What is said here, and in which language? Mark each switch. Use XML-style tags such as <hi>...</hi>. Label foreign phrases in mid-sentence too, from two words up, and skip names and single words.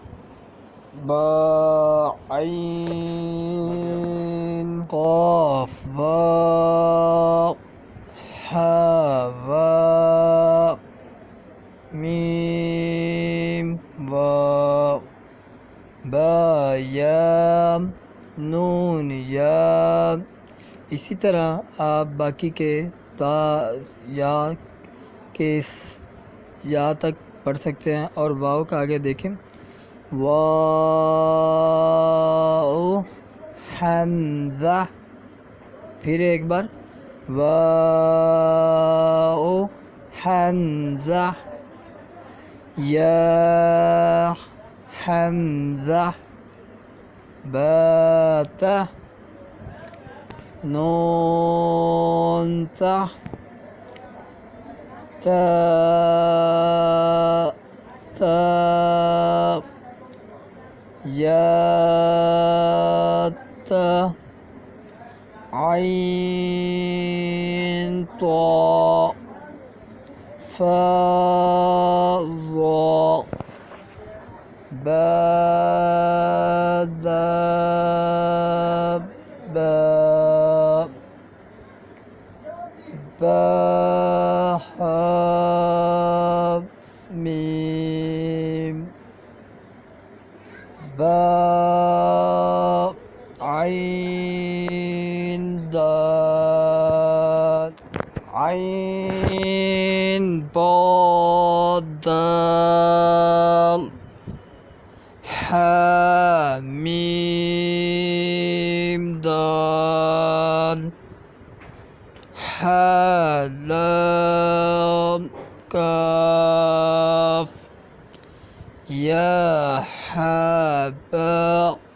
<ur>با عین قاف با حا با میم با با یا نون یا. اسی طرح آپ باقی کے تا یا کے یا تک پڑھ سکتے ہیں. اور واؤ کا آگے دیکھیں واؤ حمزہ. پھر ایک بار واؤ حمزہ یا حمزہ با تا نون تا تا تا یا تا عین طا فا ضا با دا با با حا میم با عین دال عین با دال حا میم دال ح لام کاف یا ح با</ur>